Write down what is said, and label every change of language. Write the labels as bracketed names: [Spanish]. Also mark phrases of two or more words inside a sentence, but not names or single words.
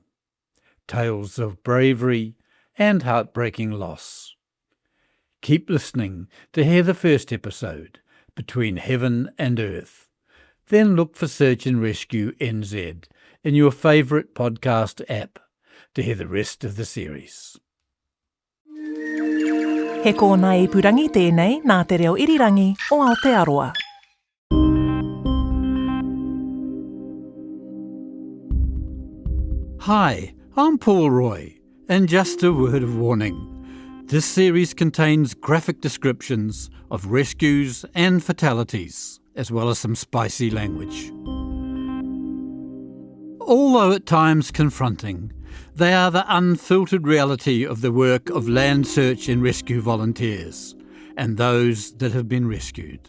[English] Tales of bravery and heartbreaking loss. Keep listening to hear the first episode, Between Heaven and Earth. Then look for Search and Rescue NZ in your favourite podcast app to hear the rest of the series. [Māori] He kōna ipurangi tēnei nā te reo irirangi o Aotearoa. [English] Hi, I'm Paul Roy, and just a word of warning. This series contains graphic descriptions of rescues and fatalities, as well as some spicy language. Although at times confronting, they are the unfiltered reality of the work of land search and rescue volunteers and those that have been rescued.